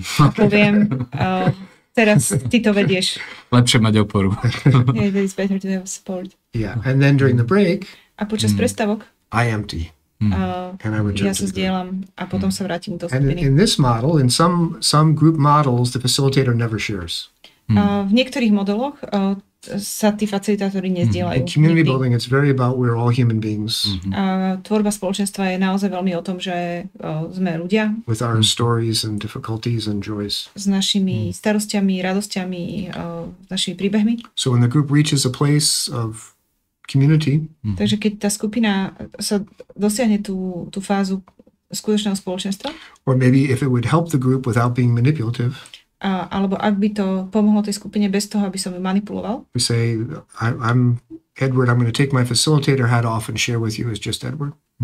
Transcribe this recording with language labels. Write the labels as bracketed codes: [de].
[sk] a poviem, teraz ty to vedieš. Lepšie mať oporu. [en] Yeah, it's better to have support. Yeah. And then during the break, [sk] A počas prestávok [en] I empty. And I return [sk] ja [en] to the group. [sk] zdieľam a potom sa vrátim do [en] And [sk] skupiny. [en] in this model, in some group models, the facilitator never shares. [sk] V niektorých modeloch sa tí facilitátori nezdieľajú. [en] In community [sk] nikdy. [en] building, it's very about we're all human beings [sk] Tvorba spoločenstva je naozaj veľmi o tom, že sme ľudia [en] with our stories and difficulties and joys. [sk] s našimi starostiami, radosťami, s našimi príbehmi. [en] So when the group reaches a place of community, [sk] Takže keď tá skupina sa dosiahne tú fázu skutočného spoločenstva, [en] or maybe if it would help the group without being manipulative, [sk] alebo ak by to pomohlo tej skupine bez toho, aby som ju manipuloval, [en] we say, I'm Edward, I'm going to take my facilitator hat off and share with you as just Edward.